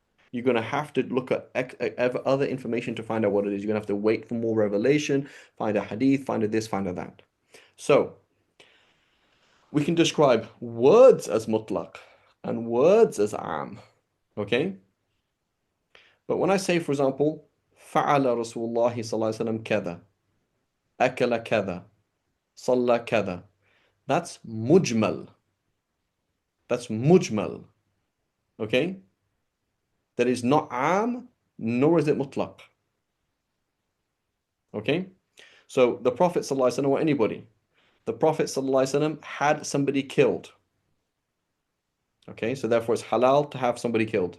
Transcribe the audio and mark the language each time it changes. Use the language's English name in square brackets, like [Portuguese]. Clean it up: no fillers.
[English] You're going to have to look at other information to find out what it is. You're going to have to wait for more revelation, find a hadith, find a this, find a that. So we can describe words as mutlaq and words as am. Okay? But when I say, for example, [Arabic] فعل رسول الله صلى الله عليه وسلم كذا, أكل كذا, صلى كذا, [English] that's mujmal. That's mujmal. Okay? That is not am, nor is it mutlaq. Okay? So the Prophet ﷺ or anybody, the Prophet ﷺ had somebody killed. Okay, so therefore it's halal to have somebody killed.